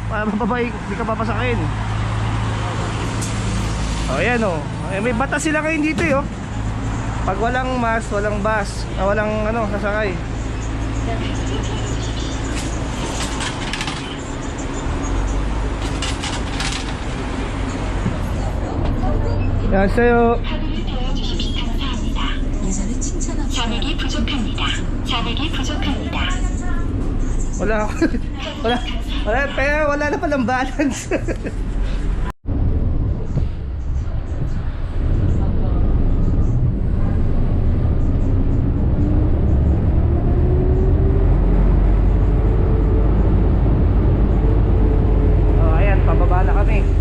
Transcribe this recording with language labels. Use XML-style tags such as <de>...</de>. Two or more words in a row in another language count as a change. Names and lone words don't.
<tl>Para mababay, di ka papasakin. O ayan o, may batas sila ngayon dito eh, oh. Pag walang mask, walang bus, walang ano, sasakay. Yan sa'yo.</tl> <ko>잔액이 부족합니다. 잔액이 부족합니다.</ko> <tl>Wala wala na palang balance. Oh, ayan, pababa na kami.</tl>